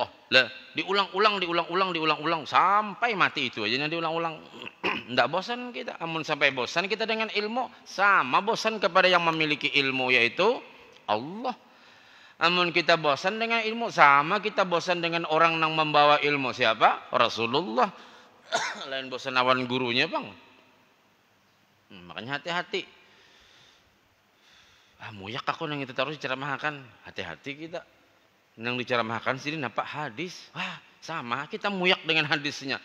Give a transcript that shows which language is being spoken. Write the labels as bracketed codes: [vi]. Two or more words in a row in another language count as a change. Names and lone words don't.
[id] La diulang-ulang, diulang-ulang, diulang-ulang sampai mati itu aja diulang-ulang. Ndak bosan kita. Amun sampai bosan kita dengan ilmu, sama bosan kepada yang memiliki ilmu yaitu Allah. Amun kita bosan dengan ilmu, sama kita bosan dengan orang yang membawa ilmu. Siapa? Rasulullah. [bjn] Lain bosan awan gurunya, Bang. [id] Makanya hati-hati. [bjn] Muyak aku nang itu terus diceramahkan. [id] Hati-hati kita. [bjn] Nang diceramahkan sini nampak hadis. Wah, sama kita muyak dengan hadisnya.